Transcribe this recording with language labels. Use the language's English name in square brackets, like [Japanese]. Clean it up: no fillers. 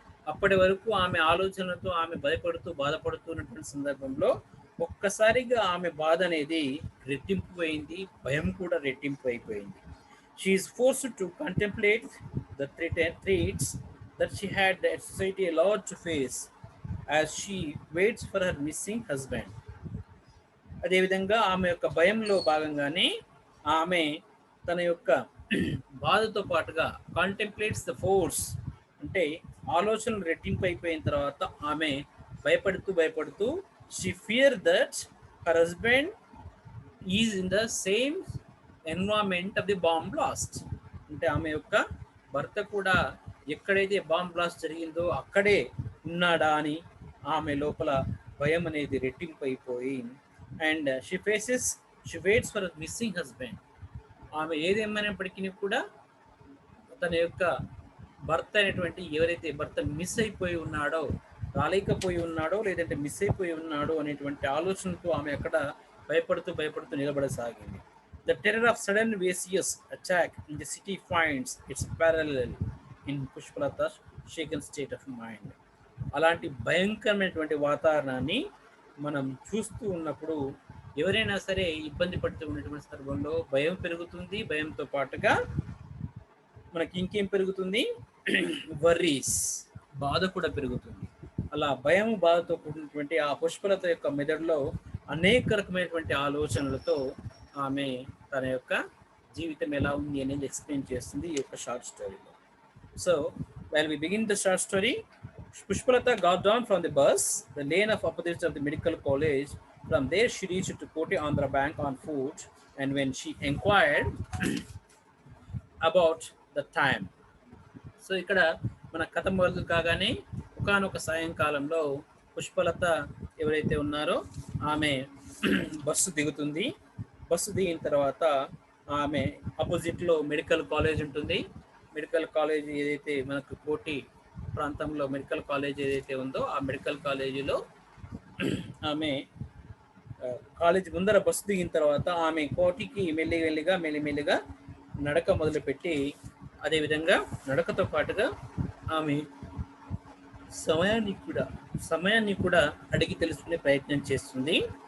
[Telugu] అప్పటి వరకు ఆమె ఆలోచనలతో ఆమె బాధపడుతున్నటువంటి సందర్భంలో ఒక్కసారిగా ఆమె బాధ అనేది రెట్టింపు అయింది, భయం కూడా రెట్టింపు అయిపోయింది. [English] She is forced to contemplate the threats that she had the society allowed to face as she waits for her missing husband. [Telugu] అదేవిధంగా ఆమె యొక్క భయంలో భాగంగానే ఆమె తన యొక్క బాధతో పాటుగా [English] contemplates the force [Telugu] అంటే ఆలోచనలు రెట్టింపు అయిపోయిన తర్వాత ఆమె భయపడుతూ [English] she feared that her husband is in the same environment of the bomb blast. [Telugu] అంటే ఆమె యొక్క భర్త కూడా ఎక్కడైతే బాంబ్ బ్లాస్ట్ జరిగిందో అక్కడే ఉన్నాడా అని ఆమె లోపల భయం అనేది రెట్టింపు అయిపోయి, [English] And she waits for missing husband. [Telugu] ఆమె ఏదేమైనప్పటికీ కూడా తన యొక్క భర్త అనేటువంటి ఎవరైతే భర్త మిస్ అయిపోయి ఉన్నాడో, రాలేకపోయి ఉన్నాడో, లేదంటే మిస్ అయిపోయి ఉన్నాడో అనేటువంటి ఆలోచనతో ఆమె అక్కడ భయపడుతూ నిలబడసాగింది. [English] The terror of sudden vicious attack in the city finds its parallel in Pushpalata's shaken state of mind. [Telugu] అలాంటి భయంకరమైనటువంటి వాతావరణాన్ని మనం చూస్తూ ఉన్నప్పుడు ఎవరైనా సరే ఇబ్బంది పడుతూ ఉన్నటువంటి సందర్భంలో భయం పెరుగుతుంది. భయంతో పాటుగా మనకి ఇంకేం పెరుగుతుంది? వర్రీస్, బాధ కూడా పెరుగుతుంది. అలా బాధతో కూడినటువంటి ఆ పుష్పలత యొక్క మెదడులో అనేక రకమైనటువంటి ఆలోచనలతో ఆమె తన యొక్క జీవితం ఎలా ఉంది అనేది ఎక్స్ప్లెయిన్ చేస్తుంది ఈ యొక్క షార్ట్ స్టోరీలో. [English] So while we begin the short story, Pushpalata got down from the bus, the lane of opposite of the medical college. From there she reached to Koti Andhra Bank on foot, and when she inquired about the time. [Telugu] So ఇక్కడ మన కథ మొదలు కాగానే ఒకానొక సాయంకాలంలో పుష్పలత ఎవరైతే ఉన్నారో ఆమె bus దిగుతుంది. బస్సు దిగిన తర్వాత ఆమె ఆపోజిట్లో మెడికల్ కాలేజ్ ఉంటుంది. మెడికల్ కాలేజ్ ఏదైతే మనకు కోటి ప్రాంతంలో మెడికల్ కాలేజ్ ఏదైతే ఉందో ఆ మెడికల్ కాలేజీలో ఆమె కాలేజ్ ముందర బస్సు దిగిన తర్వాత ఆమె కోటికి మెల్లిమెల్లిగా నడక మొదలుపెట్టి, అదేవిధంగా నడకతో పాటుగా ఆమె సమయాన్ని కూడా అడిగి తెలుసుకునే ప్రయత్నం చేస్తుంది.